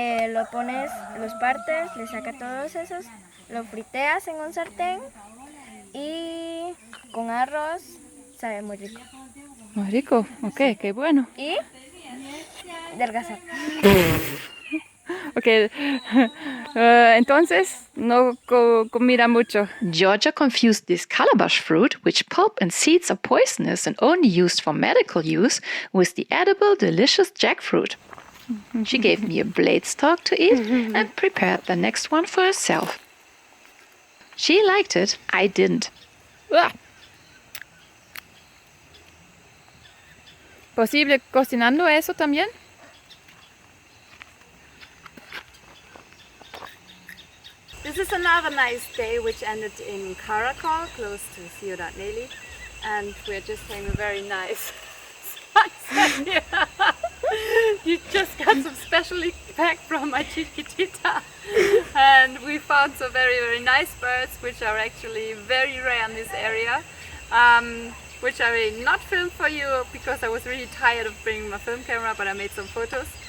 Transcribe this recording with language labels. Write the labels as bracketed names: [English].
[Spanish] Lo pones, los partes, le sacas todos esos, lo friteas en un sartén y con arroz sabe muy rico. muy rico. Ok, qué bueno. Y adelgazar. Ok, entonces no comida mucho. [English] Georgia confused this calabash fruit, which pulp and seeds are poisonous and only used for medical use, with the edible, delicious jackfruit. She gave me a blade stalk to eat and prepared the next one for herself. She liked it, I didn't. ¡Uah! [Spanish] ¿Posible cocinando eso también? [English] This is another nice day which ended in Caracol, close to Ciudad Nelly, and we're just having a very nice sunset here. You just got some specially packed from my chiquitita, and we found some very, very nice birds which are actually very rare in this area, which I will not film for you because I was really tired of bringing my film camera, but I made some photos.